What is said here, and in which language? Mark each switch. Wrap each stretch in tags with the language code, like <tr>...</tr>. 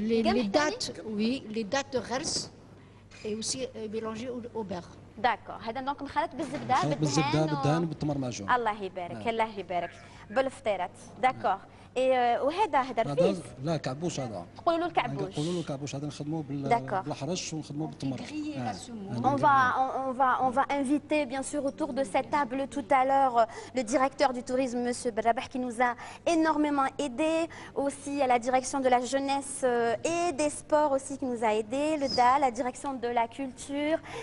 <fr>Les dattes, oui, les dattes de ghers et aussi mélangées au beurre.</fr> <ar>داكور. هذا دونك مخلط بالزبده بالدهان وبالتمر معجون. الله يبارك الله يبارك بالفطيرات. داكور. وهذا رفيس؟ لا كعبوش هذا. تقولوا له الكعبوش. نقولوا له الكعبوش هذا نخدموه بالحرش ونخدموه بالتمر.</ar> <fr>On va inviter bien sûr autour de cette table tout à l'heure le directeur du tourisme Monsieur Berrabah qui nous a énormément aidé, aussi à la direction de la jeunesse et des sports aussi qui nous a aidé, le DA, la direction de la culture.</fr>